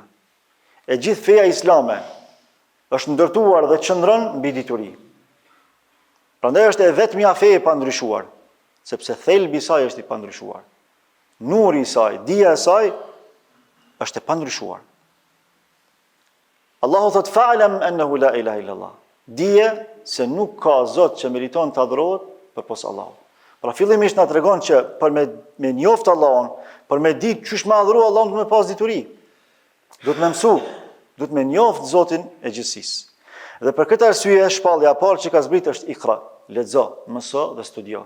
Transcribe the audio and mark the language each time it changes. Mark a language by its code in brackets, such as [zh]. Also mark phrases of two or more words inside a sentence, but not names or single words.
[sq] E gjithë feja islame është ndërtuar dhe qëndron mbi dituri. Prandaj është e vetmja fe e pandryshuar, sepse thelbi i saj është i pandryshuar. Nuri i saj, dija e saj është e pandryshuar. Allahu thot: [ar] فاعلم أنه لا إله إلا الله. [sq] Dije se nuk ka Zot që meriton të adhurohet përpos Allahut. Pra fillimisht na tregon që për me njoftë Allahun, për me ditë çish me adhuru Allahun, do të pas dituri. Do të më mësu, do të më njoftë Zotin e gjithësisë. Dhe për këtë arsye shpallja e parë që ka zbrit është ikra, lexo, mëso dhe studio.